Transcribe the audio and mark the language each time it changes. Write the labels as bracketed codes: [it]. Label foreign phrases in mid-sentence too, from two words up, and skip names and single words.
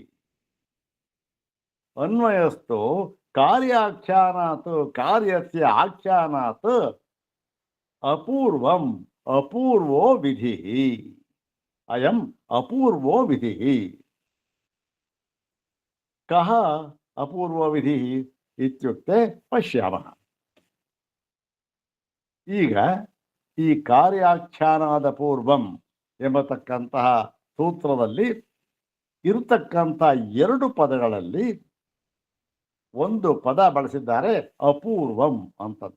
[sa] अन्वयस्तु कार्याख्यानात् कार्यस्य आख्यानात् अपूर्वम् अपूर्वो विधिः। अयम् अपूर्वो विधिः। कः अपूर्वो विधिः ಇತ್ಯುಕ್ತೆ ಪಶ್ಯಾಮಃ. [kn] ಈಗ ಈ ಕಾರ್ಯಾಖ್ಯಾನಾದ ಪೂರ್ವಂ ಎಂಬತಕ್ಕಂತಹ ಸೂತ್ರದಲ್ಲಿ ಇರತಕ್ಕಂಥ 2 ಪದಗಳಲ್ಲಿ ಒಂದು ಪದ ಬಳಸಿದ್ದಾರೆ ಅಪೂರ್ವಂ ಅಂತಂತ.